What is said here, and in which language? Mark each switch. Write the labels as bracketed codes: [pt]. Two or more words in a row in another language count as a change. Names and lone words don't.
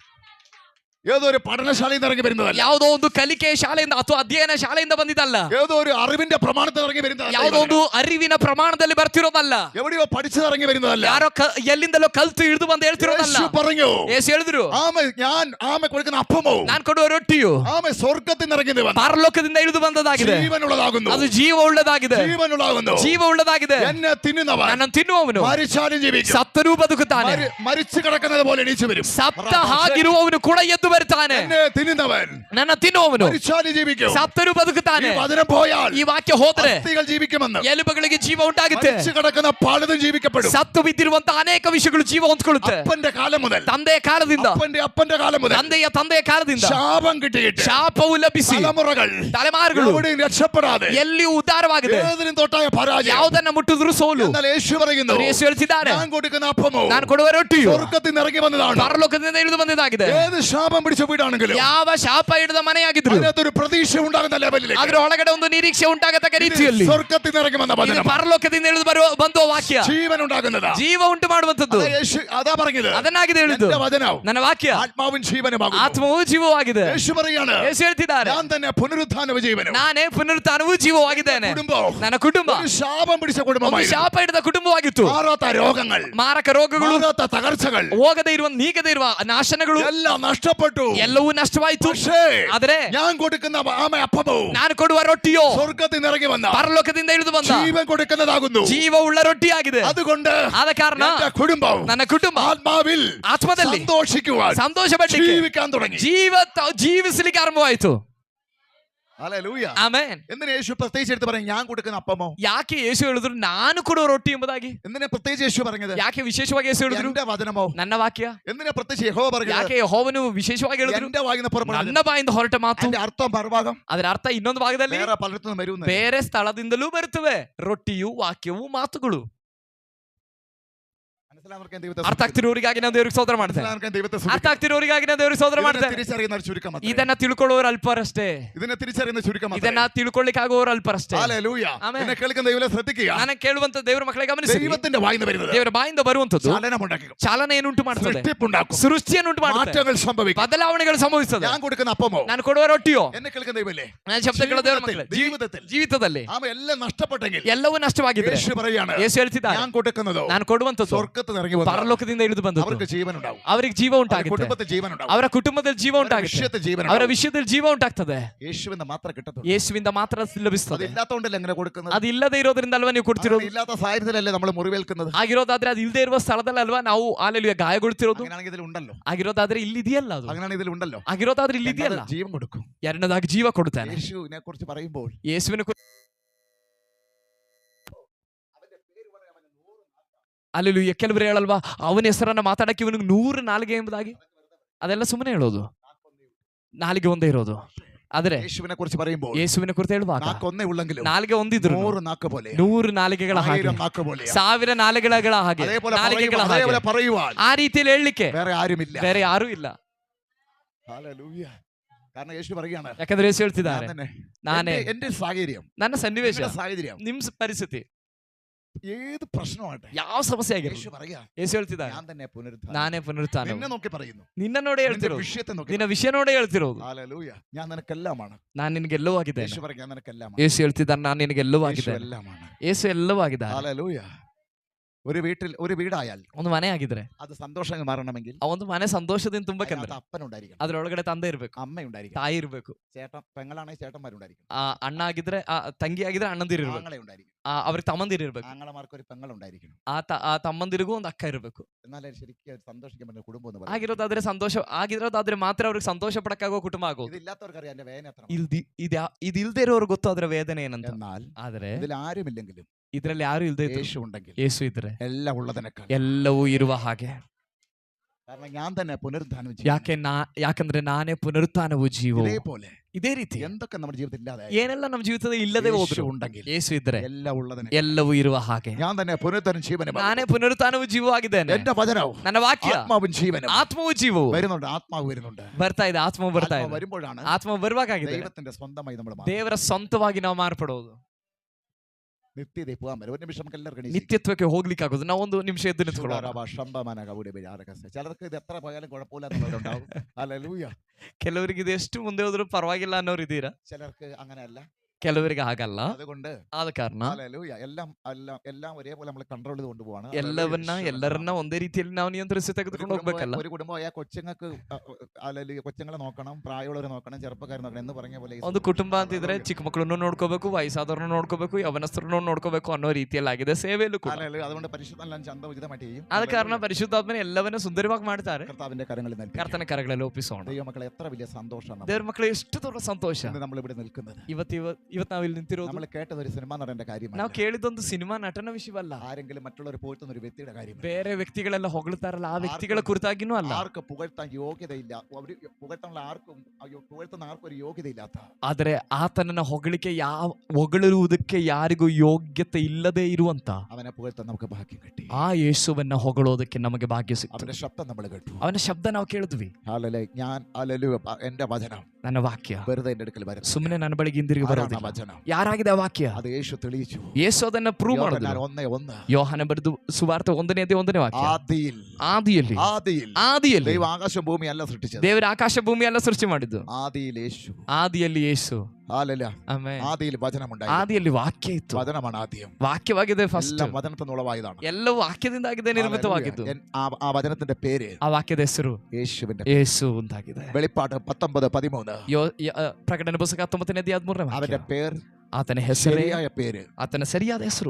[ml] ഏതോ ഒരു പഠനശാലയിൽ നിന്ന് ഇറങ്ങി വരുന്നതല്ല, [kn] ಯಾವುದೋ ಒಂದು ಕಲಿಕೆ ಶಾಲೆಯಿಂದ ಅಥವಾ ಅಧ್ಯಯನ ಶಾಲೆಯಿಂದ ಬಂದಿದ್ದಲ್ಲ, [ml] ഏതോ ഒരു അറിവിന്റെ പ്രമാണത്തിൽ ഇറങ്ങി വരുന്നതല്ല, [kn] ಯಾವುದೋ ಒಂದು ಅರಿವಿನ ಪ್ರಮಾಣದಲ್ಲಿ ಬರ್ತಿರೋದಲ್ಲ, [ml] എവിടെയോ പഠിച്ചത് ഇറങ്ങി വരുന്നതല്ല. [kn] ಯಾರೋ ಎಲ್ಲಿಂದಲೋ ಕಲ್ತು ಇಳಿದು ಬಂದು ಹೇಳ್ತಿರೋದಲ್ಲ. [ml] യേശു പറഞ്ഞു, [kn] ಯೇಸು ಹೇಳಿದ್ರು, [ml] ആമ കൊടുക്കുന്ന അപ്പമോ, [kn] ನಾನು ಕೊಡುವ ರೊಟ್ಟಿಯು [ml] ആമ സ്വർഗ്ഗത്തിൽ നിന്ന് ഇറങ്ങി വന്ന [kn] ಪರಲೋಕದಿಂದ ಇಳಿದು ಬಂದದಾಗಿದೆ. [ml] ജീവനുള്ളതാകുന്നു, [kn] ಅದು ಜೀವ ಉಳ್ಳದಾಗಿದೆ, [ml] ജീവനുള്ളതാകുന്നു, [kn] ಜೀವ ಉಳ್ಳದಾಗಿದೆ. [ml] എന്നെ തിന്നുന്നവൻ [kn] ನನ್ನನ್ನು ತಿನ್ನುವವನು [ml] മരിച്ചാലും ജീവിക്കും, [kn] ಸತ್ತರೂ ಬದುಕುತ್ತಾನೆ, [ml] മരിച്ചു കിടക്കുന്നത് പോലെ എണീച്ചു വരും. [kn] ಸತ್ತ ಹಾಗಿರುವವನು ಕೂಡ ಎದ್ದು ಬರ್ತಾನೆ. [ml] എന്നെ തിന്നുന്നവൻ [kn] ನನ್ನ ತಿನ್ನುವವನು [ml] മരിച്ചാലും ജീവിക്കും, [kn] ಸತ್ತರೂ ಬದುಕುತ್ತಾನೆ. [ml] ഈ വചനം പോയാൽ [kn] ಈ ವಾಕ್ಯ ಹೋದ್ರೆ [ml] അസ്ഥികൾ ജീവിക്കുമെന്ന്, [kn] ಎಲುಬುಗಳಿಗೆ ಜೀವ ಉಂಟಾಗುತ್ತೆ. [ml] മരിച്ചു കിടക്കുന്ന പലതും ജീവിക്കപ്പെടും. [kn] ಸತ್ತು ಬಿದ್ದಿರುವಂತಹ ಅನೇಕ ವಿಷಯಗಳು ಜೀವ ಹೊಂದ್ಕೊಳ್ಳುತ್ತೆ. [ml] അപ്പന്റെ കാലം മുതൽ, [kn] ತಂದೆಯ ಕಾಲದಿಂದ, [ml] അപ്പന്റെ കാലം മുതൽ [kn] ತಂದೆಯ ಕಾಲದಿಂದ [ml] ശാപം കിട്ടിയിട്ട് [kn] ಶಾಪವು ಲಭಿಸಿ [ml] തലമുറകൾ [kn] ತಲೆಮಾರುಗಳು [ml] എവിടെയും രക്ഷപ്പെടാതെ [kn] ಎಲ್ಲಿಯೂ ಉದ್ಧಾರವಾಗಿದೆ. [ml] ഏതിനും തൊട്ടായ പരാജയം. [kn] ಯಾವುದನ್ನ ಮುಟ್ಟಿದ್ರು ಸೋಲು. [ml] എന്നാൽ യേശു പറയുന്നു, [kn] ಯೇಸು ಹೇಳ್ತಿದ್ದಾರೆ, [ml] ഞാൻ കൊടുക്കുന്ന അപ്പമോ, [kn] ನಾನು ಕೊಡುವ ರೊಟ್ಟಿಯು [ml] സ്വർഗ്ഗത്തിൽ നിന്ന് ഇറങ്ങി വന്നതാണ്. [kn] ಪರಲೋಕದಿಂದ ಇಳಿದು ಬಂದಿದ್ದಾಗಿದೆ. [ml] ഏത് ശാപം പിടിച്ച വീടാണെങ്കിലും [kn] ಯಾವ ಶಾಪ ಹಿಡಿದ ಮನೆಯಾಗಿದ್ರು [ml] അതിനകത്തൊരു പ്രതീക്ഷ ഉണ്ടാകുന്ന ലെവലിലേക്ക്, [kn] ಅದ್ರ ಒಳಗಡೆ ಒಂದು ನಿರೀಕ್ಷೆ ಉಂಟಾಗತಕ್ಕ ರೀತಿಯಲ್ಲಿ [ml] സ്വർഗ്ഗത്തിൽ നിന്ന് ഇറങ്ങി വന്ന [kn] ಇದು [ml] വചനം, [kn] ಪರಲೋಕದಿಂದ ಇಳಿದು ಬಂದುವ ವಾಕ್ಯ [ml] ജീവൻ ഉണ്ടാകുന്നതാ, [kn] ಜೀವ ಉಂಟು ಮಾಡುವಂತದ್ದು. [ml] അതാ പറഞ്ഞത്, [kn] ಅದನ್ನಾಗಿದೆ ಹೇಳಿದ್ದು. [ml] എന്റെ വചനം [kn] ನನ್ನ ವಾಕ್ಯ [ml] ആത്മാവും ജീവനുമാകുന്നു. [kn] ಆತ್ಮವೂ ಜೀವವಾಗಿದೆ. [ml] യേശു പറയാണ്, [kn] ಯೇಸು ಹೇಳ್ತಿದ್ದಾರೆ, [ml] ഞാൻ തന്നെ പുനരുത്ഥാനവും ജീവനും. [kn] ನಾನೇ ಪುನರುತ್ಥಾನವೂ ಜೀವವಾಗಿದ್ದೇನೆ. [ml] കുടുംബം, [kn] ನನ್ನ ಕುಟುಂಬ [ml] ഒരു ശാപം പിടിച്ച [kn] ಒಂದು [ml] കുടുംബമായിരുന്നു. [kn] ಶಾಪ ಹಿಡಿದ ಕುಟುಂಬವಾಗಿತ್ತು. [ml] മാറാത്ത രോഗങ്ങൾ, [kn] ಮಾರಕ ರೋಗಗಳು, [ml] മാറാത്ത തകർച്ചകൾ, [kn] ಹೋಗದೇ ಇರುವ ನೀಗದೇ ಇರುವ ನಾಶನಗಳು [ml] എല്ലാം നഷ്ടപ്പെട്ടു. [kn] ಎಲ್ಲವೂ ನಷ್ಟವಾಯಿತು. [ml] പക്ഷേ [kn] ಆದರೆ [ml] ഞാൻ കൊടുക്കുന്ന ആമ അപ്പമോ, [kn] ನಾನು ಕೊಡುವ ರೊಟ್ಟಿಯೋ [ml] സ്വർഗ്ഗത്തിൽ നിന്ന് ഇറങ്ങി വന്ന [kn] ಪರಲೋಕದಿಂದ ಇಳಿದು ಬಂದ [ml] ജീവൻ കൊടുക്കുന്നതാകുന്നു. [kn] ಜೀವ ಉಳ್ಳ ರೊಟ್ಟಿಯಾಗಿದೆ. [ml] അതുകൊണ്ട് [kn] ಆದ ಕಾರಣ [ml] എന്റെ കുടുംബം [kn] ನನ್ನ ಕುಟುಂಬ [ml] ആത്മാവിൽ [kn] ಆತ್ಮದಲ್ಲಿ [ml] സന്തോഷിക്കുവാൻ, [kn] ಸಂತೋಷ ಪಡ್ಲಿಕ್ಕೆ, [ml] ജീവിക്കാൻ തുടങ്ങി. [kn] ಜೀವಿಸಲಿಕ್ಕೆ ಆರಂಭವಾಯಿತು. [ml] ഹല്ലേലൂയ. [kn] ಆಮೆನ್. [ml] എന്തിനാ യേശു പ്രത്യേകിച്ച് എടുത്ത് പറയും, ഞാൻ കൊടുക്കുന്ന അപ്പമോ? [kn] ಯಾಕೆ ಯೇಸು ಹೇಳಿದ್ರು ನಾನು ಕೊಡುವ ರೊಟ್ಟಿ ಎಂಬುದಾಗಿ? [ml] എന്തിനാ പ്രത്യേകിച്ച് യേശു പറഞ്ഞത്? [kn] ಯಾಕೆ ವಿಶೇಷವಾಗಿ ಯೇಸು ಹೇಳಿದ್ರು [ml] എന്റെ വചനമോ? [kn] ನನ್ನ ವಾಕ್ಯ? [ml] എന്തിനാ പ്രത്യേകിച്ച് യഹോവ പറഞ്ഞത്? [kn] ಯಾಕೆ ಯೆಹೋವನು ವಿಶೇಷವಾಗಿ ಹೇಳಿದ್ರು [ml] എന്റെ വായിന്ന് പുറപ്പെടുന്നത്, [kn] ನನ್ನ ಬಾಯಿಂದ ಹೊರಟ ಮಾತು? [ml] അതിന്റെ അർത്ഥം മറുഭാഗം [kn] ಅದರ ಅರ್ಥ ಇನ್ನೊಂದು ಭಾಗದಲ್ಲಿ [ml] വേറെ പലയിടത്തുനിന്നും വരുന്നു. [kn] ಬೇರೆ ಸ್ಥಳದಿಂದಲೂ ಬರುತ್ತವೆ. ರೊಟ್ಟಿಯು ವಾಕ್ಯವು ಮಾತುಗಳು. ಅರ್ಥ ಆಗ್ತಿರೋರಿಗಾಗಿ ನಾವು ದೇವರಿಗೆ ಸ್ತೋತ್ರ ಮಾಡ್ತೇವೆ. ಅರ್ಥ ಆಗ್ತಿರೋರಿಗಾಗಿ ನಾವು ದೇವರಿಗೆ ಸ್ತೋತ್ರ ಮಾಡ್ತೇವೆ. [ml] തിരിച്ചറിയുന്ന ഒരു ചുരുക്കം മാത്രമേ. [kn] ಇದನ್ನ ತಿಳ್ಕೊಳ್ಳೋರು ಅಲ್ಪರಷ್ಟೇ. [ml] ഇതിനെ തിരിച്ചറിയുന്ന ചുരുക്കം മാത്രമേ. [kn] ಇದನ್ನ ತಿಳ್ಕೊಳ್ಳಿಕ್ಕಾಗುವವರು ಅಲ್ಪರಷ್ಟೇ. [ml] ഹല്ലേലൂയ. ആമേൻ. എന്നെ കേൾക്കുന്ന ദൈവമേ ശ്രദ്ധിക്കുക. [kn] ನಾನು ಕೇಳುವಂತ ದೇವರ ಮಕ್ಕಳೇ ಗಮನಿಸಿ, [ml] ദൈവത്തിന്റെ വായിന്ന് വരുന്നത് [kn] ದೇವರ ಬಾಯಿಂದ ಬರುವಂತದ್ದು [ml] ചലനമുണ്ടാക്കും, [kn] ಚಾಲನೆಯನ್ನುಂಟು ಮಾಡ್ತದೆ, [ml] സൃഷ്ടിപ്പുണ്ടാക്കും, [kn] ಸೃಷ್ಟಿಯನ್ನುಂಟು ಮಾಡ್ತದೆ, [ml] മാറ്റങ്ങൾ സംഭവിക്കും. [kn] ಬದಲಾವಣೆಗಳು ಸಂಭವಿಸ್ತದೆ. [ml] ഞാൻ കൊടുക്കുന്ന അപ്പമോ, [kn] ನಾನು ಕೊಡುವ ರೊಟ್ಟಿಯೋ, [ml] എന്നെ കേൾക്കുന്ന ദൈവമല്ലേ, [kn] ನನ್ನ ಶಬ್ದಗಳ ದೇವರ ಮಕ್ಕಳೇ, [ml] ജീവിതത്തിൽ [kn] ಜೀವಿತದಲ್ಲಿ [ml] ആമ എല്ലാം നഷ്ടപ്പെട്ടെങ്കിൽ [kn] ಎಲ್ಲವೂ ನಷ್ಟವಾಗಿದ್ರೆ [ml] യേശു പറയാണ്, [kn] ಯೇಸು ಹೇಳ್ತಿದ್ದಾರೆ, [ml] ഞാൻ കൊടുക്കുന്നതോ [kn] ನಾನು ಕೊಡುವಂತದ್ದು [ml] സ്വർഗ്ഗത്തിൽ നിന്ന് ഇറങ്ങി വന്ന [kn] ಪರಲೋಕದಿಂದ ಇಳಿದು ಬಂದದ್ದು. [ml] അവർക്ക് ജീവൻ ഉണ്ടാവും, [kn] ಅವರಿಗೆ ಜೀವ [ml] അവരുടെ [kn] ಉಂಟಾಗುತ್ತೆ, [ml] കുടുംബത്തിൽ ജീവൻ ഉണ്ടാവും, [kn] ಅವರ ಕುಟುಂಬದಲ್ಲಿ ಜೀವ ಉಂಟಾಗುತ್ತೆ, [ml] വിഷയത്തിൽ ജീവൻ [kn] ಅವರ [ml] ഉണ്ടാവും. [kn] ವಿಷಯದಲ್ಲಿ ಜೀವ ಉಂಟಾಗ್ತದೆ. [ml] യേശുവിന്റെ മാത്രം കിട്ടത്തുള്ളൂ. [kn] ಯೇಸುವಿಂದ ಮಾತ್ರ ಲಭಿಸ್ತದೆ. [ml] അതില്ലാത്തോണ്ടല്ലേ എങ്ങനെ കൊടുക്കുന്നത്? [kn] ಅದು ಇಲ್ಲದೆ ಇರೋದ್ರಿಂದ ಅಲ್ವಾ ನೀವು ಕೊಡ್ತಿರೋದು? [ml] ഇല്ലാത്ത സാഹചര്യത്തിലല്ലേ നമ്മൾ മുറിവേൽക്കുന്നത്? [kn] ಆಗಿರೋದಾದ್ರೆ ಅದು ಇಲ್ಲದೆ ಇರುವ ಸ್ಥಳದಲ್ಲಿ ಅಲ್ವಾ ನಾವು ಹಾಲೆಲೂಯ ಗಾಯಗೊಳ್ತಿರೋದು? [ml] അങ്ങനെയാണെങ്കിൽ ഇതിൽ ഉണ്ടല്ലോ, [kn] ಆಗಿರೋದಾದ್ರೆ ಇಲ್ಲಿದೆಯಲ್ಲ ಅದು, [ml] അങ്ങനെയാണെങ്കിൽ ഇതിൽ ഉണ്ടല്ലോ, [kn] ಆಗಿರೋದಾದ್ರೆ ಇಲ್ಲಿದೆಯಲ್ಲ. [ml] ജീവൻ കൊടുക്കും. [kn] ಎರಡನೇದಾಗಿ ಜೀವ ಕೊಡುತ್ತಾನೆ. [ml] യേശുവിനെ കുറിച്ച് പറയുമ്പോൾ [kn] ಯೇಸುವಿನ ಅಲ್ಲೆಲೂಯ. ಕೆಲವರು ಹೇಳಲ್ವಾ, ಅವನ ಹೆಸರನ್ನ ಮಾತಾಡಕ್ಕೆ ಇವನಿಗೆ 100 ನಾಲಿಗೆ ಎಂಬುದಾಗಿ? ಅದೆಲ್ಲ ಸುಮ್ಮನೆ ಹೇಳೋದು, ನಾಲಿಗೆ ಒಂದೇ ಇರೋದು. ಆದ್ರೆ [ml] യേശുവിനെ കുറിച്ച് പറയുമ്പോൾ [kn] ಯೇಸುವಿನ ಕುರಿತು ಹೇಳುವಾಗ [ml] നാക്കൊന്നേ ഉള്ളെങ്കിലും [kn] ನಾಲಿಗೆ ಒಂದಿದ್ರು [ml] 100 നാക്ക് പോലെ, [kn] 100 ನಾಲಿಗೆಗಳ ಹಾಗೆ, [ml] 1000 നാക്ക് പോലെ, [kn] 1000 ನಾಲಿಗೆಗಳ ಹಾಗೆ, [ml] അതേപോലെ [kn] ನಾಲಿಗೆಗಳ ಹಾಗೆ, [ml] പറയുവാൻ [kn] ಆ ರೀತಿಯಲ್ಲಿ ಹೇಳಲಿಕ್ಕೆ [ml] വേറെ ആരുമില്ല. [kn] ಬೇರೆ ಯಾರೂ ಇಲ್ಲ. [ml] ഹല്ലേലൂയ. കാരണം യേശു പറയുകയാണ്, [kn] ಯಾಕಂದ್ರೆ ಯೇಸು ಹೇಳ್ತಿದ್ದಾರೆ, [ml] ഞാൻ തന്നെ, [kn] ನಾನೇ [ml] എന്റെ സാഹചര്യം, [kn] ನನ್ನ ಸನ್ನಿವೇಶ, [ml] നിങ്ങളുടെ സാഹചര്യം, [kn] ನಿಮ್ ಪರಿಸ್ಥಿತಿ [ml] ഏത് പ്രശ്നമാകട്ടെ, [kn] ಯಾವ ಸಮಸ್ಯೆ ಆಗಿರಲಿ, [ml] യേശു പറയാ, [kn] ಯೇಸು ಹೇಳ್ತಿದ್ದಾರೆ, [ml] ഞാൻ തന്നെ പുനരുത്ഥാനം. [kn] ನಾನೇ ಪುನರುತ್ಥಾನ. [ml] നിന്നെ നോക്കി പറയുന്നു, [kn] ನಿನ್ನ ನೋಡೇ [ml] നിന്റെ [kn] ಹೇಳ್ತಿರೋದು, [ml] വിഷയത്തെ നോക്കി. [kn] ನಿನ್ನ ವಿಷಯ ನೋಡೇ ಹೇಳ್ತಿರೋದು. [ml] ഹല്ലേലൂയ. ഞാൻ നിനക്കെല്ലാമാണ്. [kn] ನಾನು ನಿನಗೆ ಎಲ್ಲವೂ ಆಗಿದ್ದೇನೆ. [ml] യേശു പറയാ, ഞാൻ നിനക്കെല്ലാമാണ്. [kn] ಯೇಸು ಹೇಳ್ತಿದ್ದಾನೆ, ನಾನು ನಿನಗೆ ಎಲ್ಲವೂ [ml] യേശു [kn] ಆಗಿದ್ದೇನೆ. [ml] എല്ലാമാണ്. [kn] ಯೇಸು ಎಲ್ಲವೂ ಆಗಿದ್ದಾನೆ. [ml] ഹല്ലേലൂയ. ഒരു വീടായാൽ [kn] ಒಂದು ಮನೆ ಆಗಿದ್ರೆ [ml] അത് സന്തോഷം മാറണമെങ്കിൽ [kn] ಆ ಒಂದು ಮನೆ ಸಂತೋಷದಿಂದ ತುಂಬಬೇಕಂದ್ರೆ [ml] അതിനകത്ത് അപ്പനുണ്ടായിരിക്കണം, [kn] ಅದ್ರೊಳಗಡೆ ತಂದೆ ಇರ್ಬೇಕು, [ml] അമ്മയുണ്ടായിരിക്കണം, [kn] ತಾಯಿ ಇರ್ಬೇಕು, [ml] ചേട്ടൻ പെങ്ങളാണെങ്കിൽ ചേട്ടന്മാരുണ്ടായിരിക്കണം, [kn] ಅಣ್ಣ ಆಗಿದ್ರೆ ತಂಗಿ ಆಗಿದ್ರೆ ಅಣ್ಣಂದಿರು ಇರ್ಬೇಕು, [ml] ആങ്ങളെ ഉണ്ടായിരിക്കണം, [kn] ಅವ್ರಿಗೆ ತಮ್ಮಂದಿರು ಇರ್ಬೇಕು, [ml] ആങ്ങളമാർക്ക് ഒരു പെങ്ങളുണ്ടായിരിക്കണം. [kn] ಆ ತಮ್ಮಂದಿರಿಗೂ ಒಂದು ಅಕ್ಕ ಇರ್ಬೇಕು. [ml] എന്നാലേ ശരിക്കും സന്തോഷിക്കാൻ പറ്റുന്ന കുടുംബം എന്ന് പറയുന്നത്. [kn] ಆಗಿರೋದಾದ್ರೆ ಸಂತೋಷ ಆಗಿರೋದಾದ್ರೆ ಮಾತ್ರ ಅವ್ರಿಗೆ ಸಂತೋಷ ಪಡಕ್ಕಾಗೋ ಕುಟುಂಬ ಆಗೋದು. [ml] ഇതില്ലാത്തവർക്കറിയാം എന്റെ വേദന എത്ര. [kn] ಇದಿಲ್ದೇ ಇರೋರು ಗೊತ್ತು ಅದರ ವೇದನೆ ಏನಂತ. [ml] എന്നാൽ [kn] ಆದ್ರೆ [ml] ഇതിൽ ആരുമില്ലെങ്കിലും [kn] ಇದ್ರಲ್ಲಿ ಯಾರು ಇಲ್ದೇ ಇದ್ರು [ml] യേശു ഉണ്ടെങ്കിൽ [kn] ಯೇಸು ಇದ್ರೆ [ml] എല്ലാം ഉള്ളതിനേക്കാൾ, [kn] ಎಲ್ಲವೂ ಇರುವ ಹಾಗೆ. [ml] കാരണം ഞാൻ തന്നെ പുനരുദ്ധാനം [kn] ಯಾಕಂದ್ರೆ ನಾನೇ ಪುನರುತ್ಥಾನವು ಜೀವವು. [ml] ഇതേപോലെ [kn] ಇದೇ ರೀತಿ [ml] എന്തൊക്കെ നമ്മുടെ ജീവിതത്തിൽ ഇല്ലാതെ [kn] ಏನೆಲ್ಲ ನಮ್ಮ ಜೀವಿತದಲ್ಲಿ ಇಲ್ಲದೆ ಹೋದ್ರು [ml] ഉണ്ടെങ്കിൽ [kn] ಯೇಸು ಇದ್ರೆ [ml] എല്ലാം ഉള്ളതിനെ [kn] ಎಲ್ಲವೂ ಇರುವ ಹಾಗೆ. [ml] ഞാൻ തന്നെ പുനരുദ്ധാനം ജീവനും [kn] ನಾನೇ ಪುನರುತ್ಥಾನವು ಜೀವವು ಆಗಿದ್ದೇನೆ. [ml] എന്റെ വചനവും [kn] ನನ್ನ ವಾಕ್ಯ [ml] ആത്മാവും ജീവനും [kn] ಆತ್ಮವು ಜೀವವು [ml] വരുന്നുണ്ട്. ആത്മാവ് വരുന്നുണ്ട്. [kn] ಬರ್ತಾ ಇದೆ, ಆತ್ಮವು ಬರ್ತಾ [ml] ആത്മാവ് [kn] ಇದೆ. [ml] വരുമ്പോഴാണ് [kn] ಆತ್ಮ ಬರುವಾಗಿದೆ [ml] ദൈവത്തിന്റെ സ്വന്തമായി നമ്മൾ [kn] ದೇವರ ಸ್ವಂತವಾಗಿ ನಾವು ಮಾರ್ಪಡೋದು. [ml] നിത്യതയിൽ പോകാൻ പറ്റും. ഒരു നിമിഷം നമുക്ക് എല്ലാവർക്കും എണീച്ച് [kn] ನಿತ್ಯತ್ವಕ್ಕೆ ಹೋಗ್ಲಿಕ್ಕೆ ಆಗೋದು. ನಾವು ಒಂದು ನಿಮಿಷ ಎದ್ದು ನಿಂತ್ಕೊಳ್ಳೋಣ. [ml] ചിലർക്ക് ഇത് എത്ര പോയാലും കുഴപ്പമില്ല എന്നുള്ളവരുണ്ടാവും. ഹല്ലേലൂയ. [kn] ಕೆಲವರಿಗೆ ಇದು ಎಷ್ಟು ಮುಂದೆ ಹೋದ್ರು ಪರವಾಗಿಲ್ಲ ಅನ್ನೋರು ಇದ್ದೀರಾ, [ml] ചിലർക്ക് അങ്ങനെയല്ല. [kn] ಕೆಲವರಿಗೆ ಹಾಗಲ್ಲ. [ml] അതുകൊണ്ട് [kn] ಆದ ಕಾರಣ [ml] ഹല്ലേലൂയ, എല്ലാം ഒരേപോലെ നമ്മൾ കൺട്രോൾ ചെയ്ത് കൊണ്ടുപോകണം. [kn] ಎಲ್ಲರನ್ನ ಒಂದೇ ರೀತಿಯಲ್ಲಿ ನಾವು ನಿಯಂತ್ರಿಸಿ ತೆಗೆದುಕೊಂಡು ಹೋಗ್ಬೇಕಲ್ಲ. [ml] ഒരു കുടുംബമായ കൊച്ചുങ്ങൾക്ക് കൊച്ചുങ്ങളെ നോക്കണം, പ്രായമുള്ളവരെ നോക്കണം, ചെറുപ്പക്കാരെ നോക്കണം എന്ന് പറഞ്ഞ പോലെ [kn] ಒಂದು ಕುಟುಂಬ ಅಂತಿದ್ರೆ ಚಿಕ್ಕ ಮಕ್ಕಳನ್ನು ನೋಡ್ಕೋಬೇಕು, ವಯಸ್ಸಾದವ್ರನ್ನ ನೋಡ್ಕೋಬೇಕು, ಯವನಸ್ಥರನ್ನು ನೋಡ್ಕೋಬೇಕು ಅನ್ನೋ ರೀತಿಯಲ್ಲಿ ಆಗಿದೆ ಸೇವೆಯಲ್ಲೂ ಕೂಡ. [ml] അതുകൊണ്ട് പരിശുദ്ധം ചന്തോചിതമായിട്ട് ചെയ്യും. [kn] ಆದ ಕಾರಣ ಪರಿಶುದ್ಧಾತ್ಮನೆ ಎಲ್ಲವನ್ನ ಸುಂದರವಾಗಿ ಮಾಡ್ತಾರೆ. [ml] കർത്താവിന്റെ കരങ്ങളിൽ നൽകി [kn] ಕರ್ತನ ಕರಗಳಲ್ಲಿ ಒಪ್ಪಿಸೋಣ. [ml] ദൈവമക്കളെ, എത്ര വലിയ സന്തോഷമാണ് [kn] ದೇವ್ರ ಮಕ್ಕಳು ಎಷ್ಟು ದೊಡ್ಡ ಸಂತೋಷ [ml] നമ്മൾ ഇവിടെ നിൽക്കുന്നത്. [kn] ಇವತ್ತು ನಾವಿಲ್ಲಿ ನಿಂತಿರೋದು. [ml] നമ്മൾ കേട്ടത് ഒരു സിനിമ നടന്റെ കാര്യമാണ്. [kn] ನಾವು ಕೇಳಿದೊಂದು ಸಿನಿಮಾ ನಟನ ವಿಷಯವಲ್ಲ. [ml] ആരെങ്കിലും മറ്റുള്ളവർ പോയിട്ടുന്ന ഒരു വ്യക്തിയുടെ കാര്യം. [kn] ಬೇರೆ ವ್ಯಕ್ತಿಗಳೆಲ್ಲ ಹೊಗಳ್ತಾರಲ್ಲ ಆ ವ್ಯಕ್ತಿಗಳ ಕುರಿತಾಗಿನೂ ಅಲ್ಲ. [ml] ആർക്ക് പുകഴ്ത്താൻ യോഗ്യതയില്ല, അവർ പുകഴ്ത്താനുള്ള പുകഴ്ത്തുന്ന ആർക്കും ഒരു യോഗ്യതയില്ലാത്ത. [kn] ಆದರೆ ಆತನನ್ನ ಹೊಗಳುವುದಕ್ಕೆ ಯಾರಿಗೂ ಯೋಗ್ಯತೆ ಇಲ್ಲದೆ ಇರುವಂತ [ml] അവനെ പുകഴ്ത്താൻ നമുക്ക് ഭാഗ്യം കിട്ടി. [kn] ಆ ಯೇಸುವನ್ನ ಹೊಗಳೋದಕ್ಕೆ ನಮಗೆ ಭಾಗ್ಯ ಸಿಕ್ತು. [ml] അവന്റെ ശബ്ദം നമ്മൾ കേട്ടു. [kn] ಅವನ ಶಬ್ದ ನಾವು ಕೇಳಿದ್ವಿ. [ml] എന്റെ വചനം, [kn] ನನ್ನ ವಾಕ್ಯ [ml] വെറുതെ എന്റെ അടുക്കൽ വരും. [kn] ಸುಮ್ಮನೆ ನನ್ನ ಬಳಿಗೆ ಹಿಂದಿರುಗಿ ಬರೋದಿಲ್ಲ. [ml] വചനം [kn] ಯಾರಾಗಿದೆ ಆ ವಾಕ್ಯ? [ml] അത് യേശു തെളിയിച്ചു. [kn] ಯೇಸು ಅದನ್ನ ಪ್ರೂವ್ ಮಾಡಿದ್ರು. [ml] 1:1 [kn] ಯೋಹಾನ ಬರೆದು ಸುವಾರ್ತೆ 1:1 ವಾಕ್ಯ. [ml] ആദിയിൽ ദൈവം ആകാശം ഭൂമി അല്ല സൃഷ്ടിച്ചത്. [kn] ದೇವರ ಆಕಾಶ ಭೂಮಿ ಎಲ್ಲ ಸೃಷ್ಟಿ ಮಾಡಿದ್ದು. [ml] ആദിയിൽ യേശു. [kn] ಆದಿಯಲ್ಲಿ [ml] വചനമുണ്ടായി. [kn] ಆದಿಯಲ್ಲಿ ವಾಕ್ಯ ಇತ್ತು. [ml] വചനമാണ് ആദ്യം. [kn] ವಾಕ್ಯವಾಗಿದೆ ಫಸ್ಟ್. [ml] വചനത്തിൽ നിന്നുളവായതാണ്. [kn] ಎಲ್ಲವೂ ವಾಕ್ಯದಿಂದ ಆಗಿದೆ, ನಿರ್ಮಿತವಾಗಿದ್ದು. [ml] ആ വചനത്തിന്റെ പേര്, [kn] ಆ ವಾಕ್ಯದ ಹೆಸರು [ml] യേശുവിന്റെ [kn] ಯೇಸು ಅಂತಾಗಿದೆ. [ml] വെളിപ്പാട് 19:13. [kn] ಪ್ರಕಟಣೆ ಪುಸ್ತಕ 19:13 [ml] അവന്റെ പേര്, [kn] ಆತನ ಹೆಸರೇ, [ml] പേര്, [kn] ಆತನ ಸರಿಯಾದ ಹೆಸರು